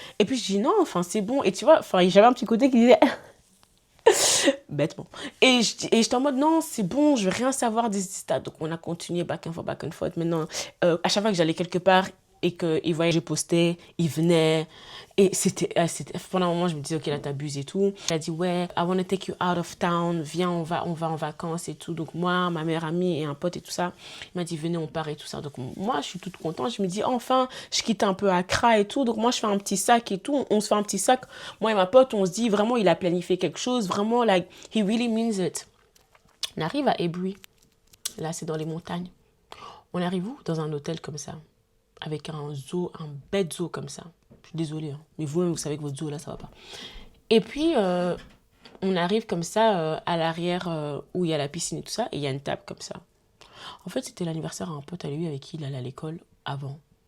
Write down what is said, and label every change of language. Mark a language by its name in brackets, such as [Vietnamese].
[French] Et puis, je dis non, enfin, c'est bon. Et tu vois, enfin, j'avais un petit côté qui disait bêtement. Et j'étais en mode non, c'est bon, je veux rien savoir that. Donc, on a continué [English] back and forth. [French] Maintenant, à chaque fois que j'allais quelque part et qu'il voyait que je postais, il venait. Et pendant un moment, je me disais, ok, là, t'abuses et tout. Il a dit, ouais, [English] I want to take you out of town. [French] Viens, on va en vacances et tout. Donc, moi, ma meilleure amie et un pote et tout ça, il m'a dit, venez, on part et tout ça. Donc, moi, je suis toute contente. Je me dis, enfin, je quitte un peu Accra et tout. Donc, moi, je fais un petit sac et tout. On se fait un petit sac. Moi et ma pote, on se dit, vraiment, il a planifié quelque chose. Vraiment, [English] like, he really means it. [French] On arrive à Ebri. Là, c'est dans les montagnes. On arrive où? Dans un hôtel comme ça. Avec un zoo, un bête zoo comme ça. Je suis désolée, hein. Mais vous-même, vous savez que votre zoo, là, ça va pas. Et puis, on arrive comme ça à l'arrière où il y a la piscine et tout ça. Et il y a une table comme ça. En fait, c'était l'anniversaire à un pote à lui avec qui il allait à l'école avant.